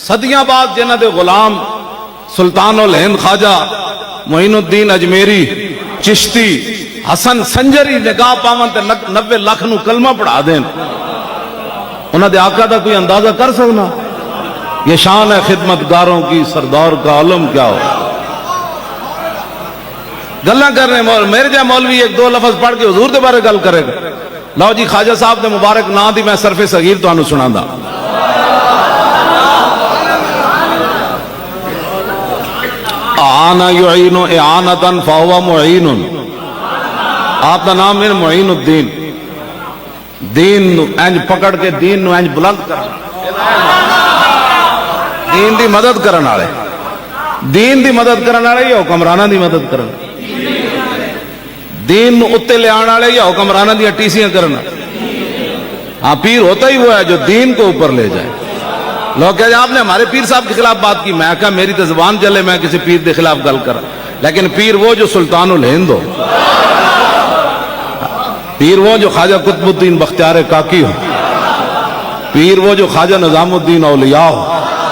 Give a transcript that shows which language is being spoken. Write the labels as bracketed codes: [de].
[pa] صدیاں بعد جنہ دے غلام سلطان الہند خواجہ معین الدین اجمیری چشتی حسن سنجری نگاہ پاون تے 90 لاکھ نو کلمہ پڑھا دین، انہاں دے آقا دا کوئی اندازہ کر سکنا؟ [ur] یہ شان ہے خدمتگاروں کی، سردار کا علم کیا ہو. [pa] گلاں کر رہے ہیں میرے جا مولوی ایک دو لفظ پڑھ کے حضور دے بارے گل کرے گا. لو جی خواجہ صاحب دے مبارک نام دی میں صرف صغیر تانوں سناندا. [ar] آنا یعین اعانتا فہو معین. [pa] آپ دا نام ہے معین الدین. دین نو انج پکڑ کے دین نو انج بلند کر، دین دی مدد کرن والے، دین دی مدد کرن والے یا حکمراناں دی مدد کرن، دین نو اتے لے آن والے یا حکمراناں دی ٹیسیاں کرن. [ur] ہاں پیر ہوتا ہی وہ ہے جو دین کو اوپر لے جائے. لوگ کہتے ہیں آپ نے ہمارے پیر صاحب کے خلاف بات کی. میں کہا میری تو زبان چلے میں کسی پیر کے خلاف گل کرا، لیکن پیر وہ جو سلطان الہند ہو، پیر وہ جو خواجہ قطب الدین بختیار کاکی ہو، پیر وہ جو خواجہ نظام الدین اولیاء ہو.